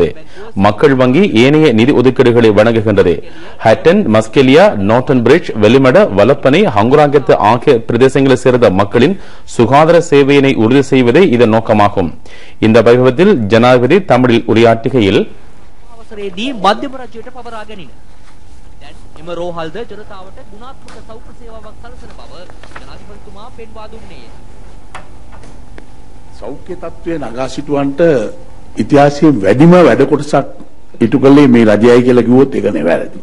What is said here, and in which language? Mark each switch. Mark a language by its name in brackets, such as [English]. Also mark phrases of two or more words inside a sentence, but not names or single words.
[Tamil] மக்கள் வங்கி ஏனைய நிதி ஒதுக்கீடுகளை வழங்குகின்றது. ஹட்டன், மஸ்கெலியா, நோர்டன் பிரிட்ஜ், வெலிமட, வலப்பனை, ஹங்குராங்கத்து ஆகிய பிரதேசங்களைச் சேர்ந்த மக்களின் சுகாதார சேவையினை உறுதி செய்வதே இதன் நோக்கமாகும். இந்த வைபவத்தில் ஜனாதிபதி தமிழில் உரையாற்றுகையில் [Sinhala] එම රෝහල්ද ජනතාවට ගුණාත්මක සෞඛ්‍ය සේවාවක් සලසන බව ජනාධිපතිතුමා පෙන්වා දුන්නේය. සෞඛ්‍ය තත්ත්වය නගා සිටුවන්ට ඉතිහාසයේ වැඩිම වැඩ කොටසක් ඉටු කළේ මේ රජයයි කියලා කිව්වොත් ඒක නෙවෙයි.